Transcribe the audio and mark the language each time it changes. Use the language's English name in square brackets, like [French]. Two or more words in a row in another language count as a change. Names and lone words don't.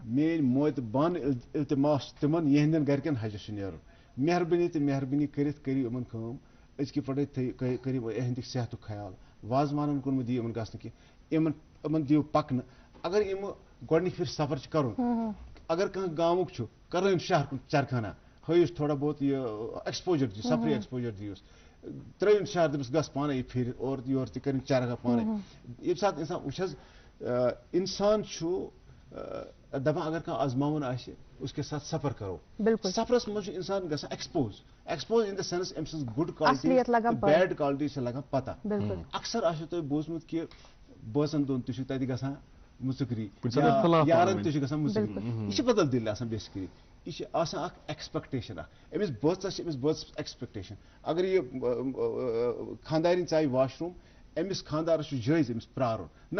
[Kashmiri] میٲنۍ موتہِ بان التماس تِمن یِہنٛدٮ۪ن گرِکٮ۪ن حجس چھُ نیرُن مہربٲنی تہٕ مہربٲنی کٔرِتھ کٔرِو یِمن کٲم أزکہِ پٮ۪ٹھے کٔرِو یِہنٛدِ صحتُک خیال وازوانن کُن مہٕ دِیِو یِمن گژھنہٕ کینٛہہ یِمن دِیِو پکنہٕ اگر یِمہٕ گۄڈنِکہِ پھِرِ سفر چھِ کرُن اگر کانٛہہ گامُک چھُ کرٲیُن شہر کُن چرخانہ ہٲیِس تھوڑا بہت یہِ ایٚکسپوجر دِیِو سفری ایٚکسپوجر دِیوس ترٛٲیِن شہر دٔپِس گژھ پانے یہِ پھِرِ اورٕ یورٕ تہِ کٔرِنۍ چرخا پانے ییٚمہِ ساتہٕ اِنسان وٕچھ حظ اِنسان چھُ دپان اگر کانٛہہ آزماوُن آسہِ [Urdu] اس کے ساتھ سفر کرو [Kashmiri] سفرس منٛز چھُ اِنسان گژھان [English] exposed in the sense [Kashmiri] أمۍ سٕنٛز [English] good quality bad quality [Kashmiri] چھِ لگان پتہ اکثر آسیو تۄہہِ بوٗزمُت کہِ بٲژن دۄن تہِ چھُ تَتہِ گژھان مُژکری کُنہِ ساتہٕ اختلاف یارن پانہٕ تہِ چھُ گژھان مُژکری یہِ چھِ بدل دِل آسان بیسکلی یہِ چھِ آسان اکھ ایکسپیکٹیشن اکھ أمِس بٲژس چھِ أمِس بٲژس ایکسپیکٹیشن اگر یہِ خاندارِنۍ ژایہِ واش روٗم أمِس خاندارس چھُ جٲیز أمِس پرارُن نہ